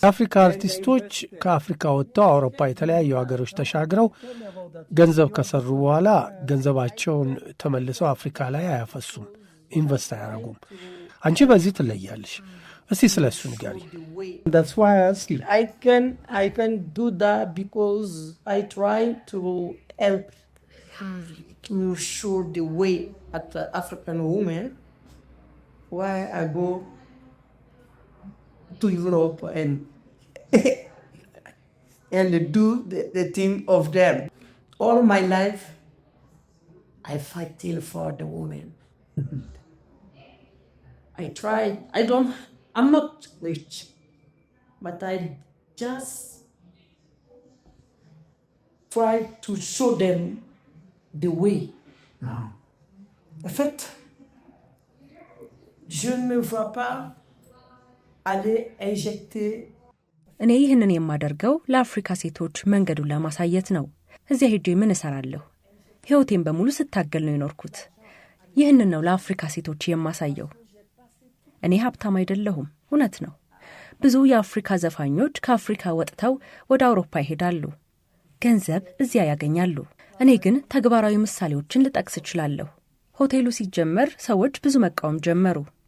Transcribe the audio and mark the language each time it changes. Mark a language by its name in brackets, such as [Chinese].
[Amharic] የአፍሪካ አርቲስቶች ከአፍሪካ ወጥተው አውሮፓ የተለያዩ ሀገሮች ተሻግረው ገንዘብ ከሰሩ በኋላ ገንዘባቸውን ተመልሰው አፍሪካ ላይ አያፈሱም፣ ኢንቨስት አያደርጉም። አንቺ በዚህ ትለያለሽ። እስቲ ስለሱ ንገሪ። [English] That's why I ask you. I can do that because I try to help to show the way at the African women why I go to Europe and do the thing of them. All my life I fight till for the women. I try. I'm not rich, but I just try to show them the way. [French] En fait, je ne veux pas aller injecter. [Amharic] እኔ ይህንን የማደርገው ለአፍሪካ ሴቶች መንገዱን ለማሳየት ነው። እዚያ ሄጄ ምን እሰራለሁ? ሕይወቴን በሙሉ ስታገል ነው የኖርኩት። ይህንን ነው ለአፍሪካ ሴቶች የማሳየው። እኔ ሀብታም አይደለሁም፣ እውነት ነው። ብዙ የአፍሪካ ዘፋኞች ከአፍሪካ ወጥተው ወደ አውሮፓ ይሄዳሉ፣ ገንዘብ እዚያ ያገኛሉ። እኔ ግን ተግባራዊ ምሳሌዎችን ልጠቅስ እችላለሁ። ሆቴሉ ሲጀመር ሰዎች ብዙ መቃወም ጀመሩ።